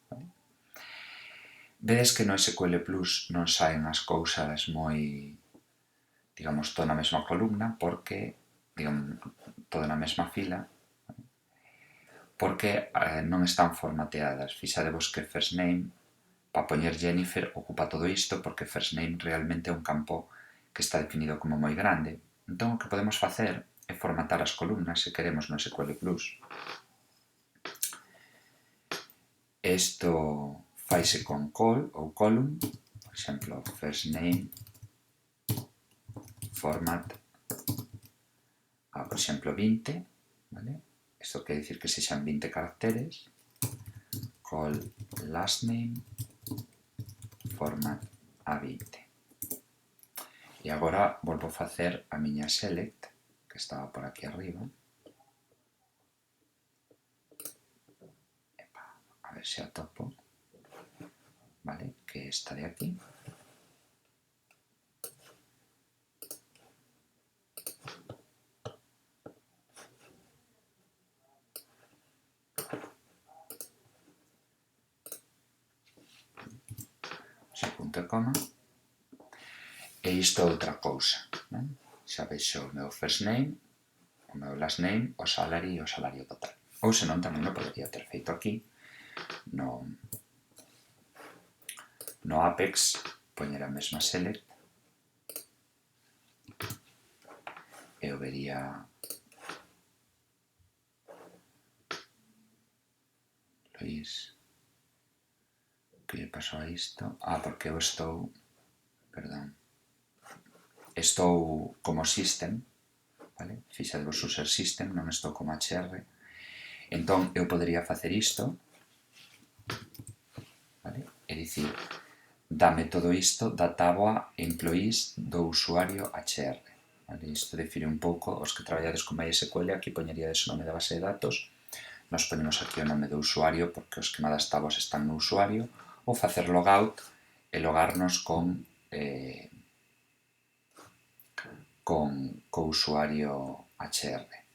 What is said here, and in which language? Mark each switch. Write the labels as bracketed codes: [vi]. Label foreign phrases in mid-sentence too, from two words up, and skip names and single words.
[gl] Vedes que no SQL Plus non saen as cousas moi, digamos, todo na mesma columna, porque, digamos, todo na mesma fila, porque non están formateadas. Fixadevos que [en] first name, [gl] para poñer Jennifer, ocupa todo isto, porque [en] first name [gl] realmente é un campo que está definido como moi grande. Entón, o que podemos facer é formatar as columnas, se queremos, no SQL Plus. Isto faise con call ou column, por exemplo, [en] first name, format, [gl] por exemplo, 20, vale? Isto quer dicir que sexan 20 caracteres, [en] call last name, format a 20. [gl] E agora volvo a facer a miña select, que estaba por aquí arriba. Epa, a ver se atopo. Vale, que esta de aquí. Punto e coma. E isto é outra cousa. Xa vexo o meu [en] first name, [gl] o meu [en] last name, [gl] o salary e o salario total. Ou senón tamén o podería ter feito aquí, no Apex, poñer a mesma select, e o vería Luís. Que lle pasou a isto? Porque eu estou como system, vale? Fixadevos [en] user system, [gl] non estou como HR. Entón, eu podería facer isto, vale? É dicir, dame todo isto da táboa employees do usuario HR. Vale? Isto define un pouco, os que traballades con MySQL, aquí poñeríades o nome da base de datos, [es] nos ponemos [gl] aquí o nome do usuario, porque os que das táboas están no usuario, ou facer logout e logarnos con co usuario HR.